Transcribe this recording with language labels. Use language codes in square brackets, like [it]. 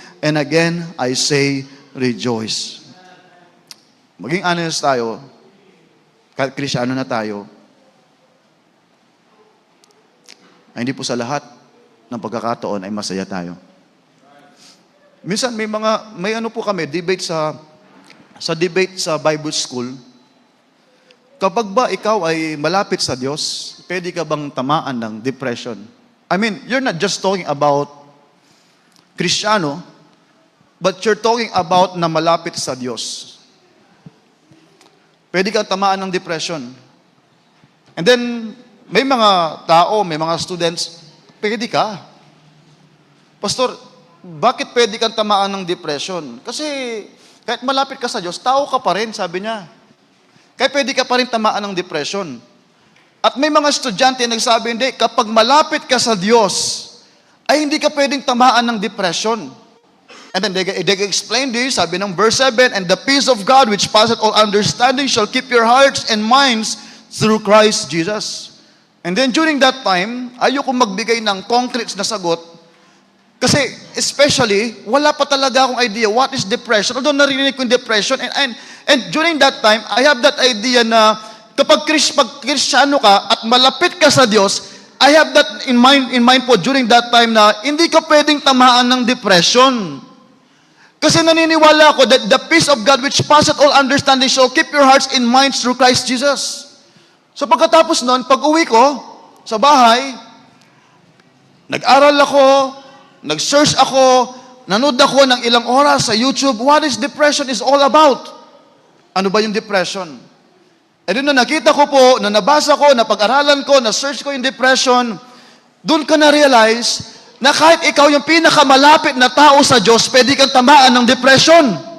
[en] And again, I say, rejoice. [tl] Maging honest tayo, kahit Kristyano na tayo, ay hindi po sa lahat ng pagkakataon ay masaya tayo. Minsan may ano po kami, debate sa Bible school. Kapag ba ikaw ay malapit sa Diyos, pwede ka bang tamaan ng depression? [en] I mean, you're not just talking about Kristyano, but you're talking about [tl] na malapit sa Diyos. Pwede kang tamaan ng depression. And then, may mga tao, may mga students, pwede ka. Pastor, bakit pwede kang tamaan ng depression? Kasi kahit malapit ka sa Diyos, tao ka pa rin, sabi niya. Kaya pwede ka pa rin tamaan ng depression. At may mga estudyante na nagsabi, hindi, kapag malapit ka sa Diyos, ay hindi ka pwedeng tamaan ng depression. [en] And then they explain this, [tl] sabi ng verse 7, [en] and the peace of God which passeth all understanding shall keep your hearts and minds through Christ Jesus. [tl] And then during that time, ayoko magbigay ng concrete na sagot kasi especially, wala pa talaga akong idea [en] what is depression. [tl] Although narinig ko yung depression and during that time, [en] I have that idea [tl] na kapag Kristyano ka at malapit ka sa Diyos, [en] I have that in mind [tl] po during that time na hindi ka pwedeng tamaan ng depression. Kasi naniniwala ako [en] that the peace of God which passeth all understanding shall keep your hearts and minds through Christ Jesus. [tl] So pagkatapos nun, pag uwi ko sa bahay, nag-aral ako, nag-search ako, nanood ako ng ilang oras sa YouTube, [en] what is depression is all about? [tl] Ano ba yung depression? E doon na nakita ko po, na nabasa ko, na pag-aralan ko, na-search ko yung depression, doon ka na-realize na kahit ikaw yung pinakamalapit na tao sa Diyos, pwede kang tamaan ng depression.